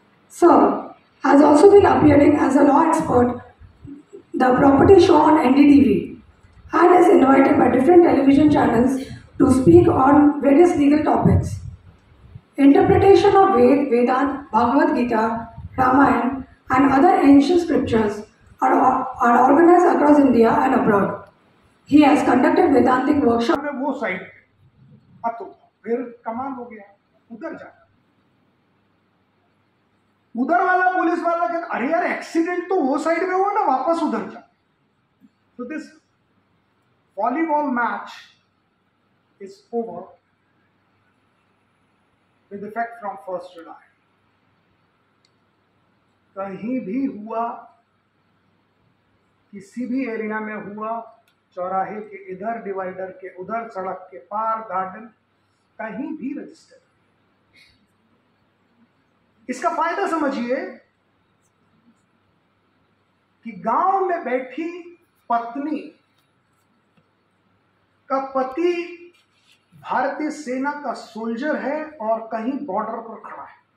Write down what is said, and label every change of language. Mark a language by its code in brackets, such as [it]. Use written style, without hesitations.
[en] Sir has also been appearing as a law expert, the property show on NDTV, and is invited by different television channels to speak on various legal topics. Interpretation of Vedant, Bhagavad Gita, Ramayana, and other ancient scriptures are organized across India and abroad. He has conducted Vedantic workshops. [hi] में वो side पे अब तो फिर कमाल हो गया, उधर जा, उधर वाला पुलिस वाला कहता अरे यार एक्सीडेंट तो वो साइड में हुआ ना, वापस उधर जा. [en] So this volleyball match is over with effect from 1st July. [hi] कहीं भी हुआ, किसी भी एरिया में हुआ, चौराहे के इधर, डिवाइडर के उधर, सड़क के पार, गार्डन, कहीं भी रजिस्टर. इसका फायदा समझिए कि गांव में बैठी पत्नी का पति भारतीय सेना का सोल्जर है और कहीं बॉर्डर पर खड़ा है.